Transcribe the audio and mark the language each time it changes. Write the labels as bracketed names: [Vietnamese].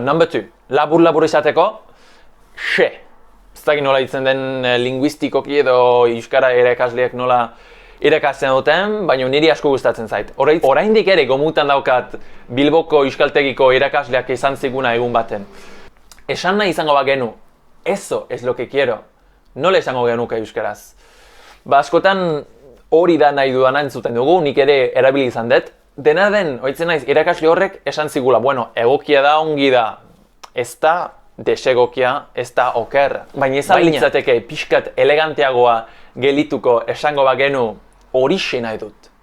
[English] Number 2, [Basque] labur esateko, xe. Ez dakit nola ditzen den linguistikoki edo euskara irakasleak nola irakasten duten, baina niri asko gustatzen zait. Oraindik ere gomutan daukat Bilboko euskaltegiko irakasleak izan ziguna egun baten. Esan nahi izango bagenu, [Spanish] eso es lo que quiero. [Basque] Nola esango genuke euskaraz? Askotan hori da nahi dudana entzuten dugu, nik ere erabili izan dut. Dena den, oitzen naiz, irakasle horrek esan zigula, bueno, egokia da, ongi da, ez da desegokia, ez da oker. Baina ez litzateke pixkat eleganteagoa gelituko esango bagenu horixe nahi dut.